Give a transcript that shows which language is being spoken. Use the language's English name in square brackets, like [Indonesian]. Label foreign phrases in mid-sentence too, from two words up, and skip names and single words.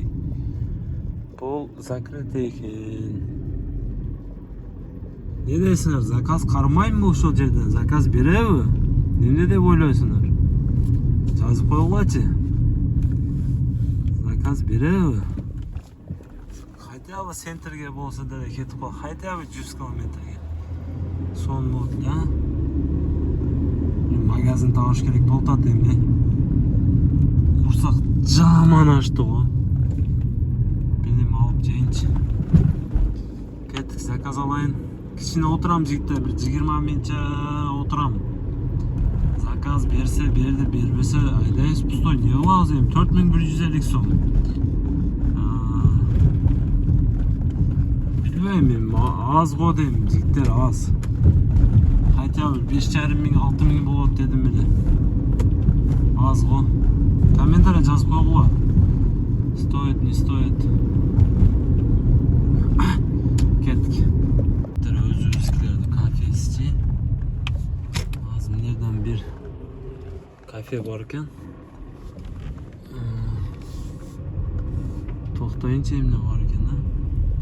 [Kyrgyz] Бул закрытый экен. Не дейсиңер, заказ кармайбы ошол жерден? Заказ береби? Эмне деп ойлойсуңар? Жазып койгулачы. Заказ береби? [Russian] Хотя бы [Kyrgyz] центрге болсо деле кетип кал. [Russian] Хотя бы [Kyrgyz] 100 километрге. Сон болот да. Магазин табыш керек болуп атат эми. Курсак жаман ачты го. Билим алып жейинчи. Кеттик, заказ алайын. Кичине отурам жигиттер, бир 20 минутча отурам. Заказ берсе берди, бербесе айдайбыз пустой. Не кылабыз эми? 4150 сом. Билбейм эми, аз го дейм, жигиттер, аз. [Russian] Хотя бы [Kyrgyz] 5500-6000 болот дедим эле. Аз го. Комментарий жазып койгула. [Russian] Стоит, не стоит. [Kyrgyz] Кеттик. Өзүбүзкилердин кафеси. Азыр мынерден бир кафе бар экен. Токтоюнчу эмне бар экен, а?